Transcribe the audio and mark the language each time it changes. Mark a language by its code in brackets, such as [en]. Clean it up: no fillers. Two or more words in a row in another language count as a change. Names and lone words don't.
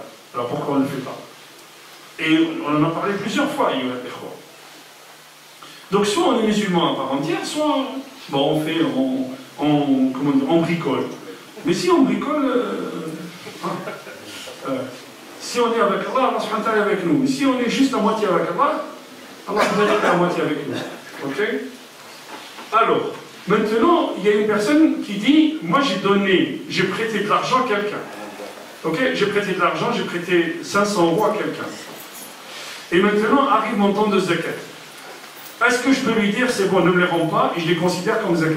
[fr] Alors pourquoi on ne le fait pas? Et on en a parlé plusieurs fois, donc soit on est musulman à part entière, soit bon, on bricole. Mais si on bricole, si on est avec Allah, [ar] الله سبحانه وتعالى [fr] est avec nous. Mais si on est juste à moitié avec Allah, [ar] الله سبحانه وتعالى [fr] est à moitié avec nous. Ok? Alors, maintenant, il y a une personne qui dit, moi j'ai prêté de l'argent à quelqu'un. Ok? J'ai prêté de l'argent, j'ai prêté 500 euros à quelqu'un. Et maintenant arrive mon temps de zakat. Est-ce que je peux lui dire, c'est bon, ne me les rends pas, et je les considère comme zakat?